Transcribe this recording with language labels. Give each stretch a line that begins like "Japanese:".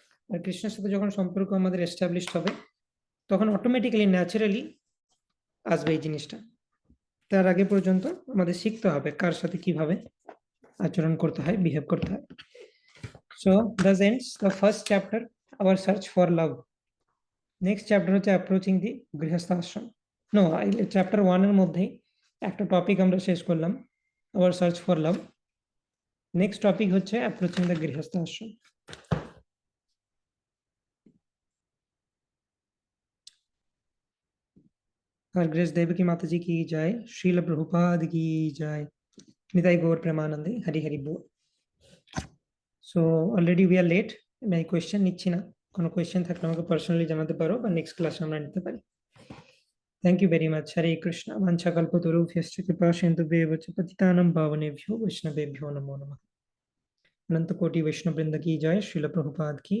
Bangla: আর কৃষ্ণের সাথে যখন সম্পর্ক আমাদের এস্টাবলিশড হবে, তখন অটোমেটিক্যালি ন্যাচারালি আসবে এই জিনিসটা। তার আগে পর্যন্ত আমাদের শিখতে হবে কার সাথে কিভাবে আচরণ করতে হয়, বিহেভ করতে হয়।
English: So thus ends the first chapter, our search for love. Next chapter
Bangla: হচ্ছে
English: approaching the Grihastha Ashram.
Bangla: No, chapter 1 এর মধ্যেই একটা টপিক আমরা শেষ করলাম,
English: our search for love. Next topic
Bangla: হচ্ছে
English: approaching the Grihastha Ashram.
Hindi: और ग्रेस देव की माता जी की जय, श्रील प्रभुपाद की जय, निताई गौर प्रेमानंदे, हरि हरि बोल।
English: So already we are late.
Hindi: मैं
Bangla: क्वेश्चन নিচ্ছি না, কোনো কোয়েশ্চেন থাকলে আমাকে পার্সোনালি জানাতে পারো বা নেক্সট ক্লাসে আমরা নিতে পারি।
English: Thank you very much. Hare Krishna.
Sanskrit: Vanchakalpatarubhyascha कृपासिन्धुभ्येव च पतितानां पावनेभ्यो वैष्णवेभ्यो नमो नमः।
Hindi: अनंत कोटि वैष्णव वृंद की जय, श्रील प्रभुपाद की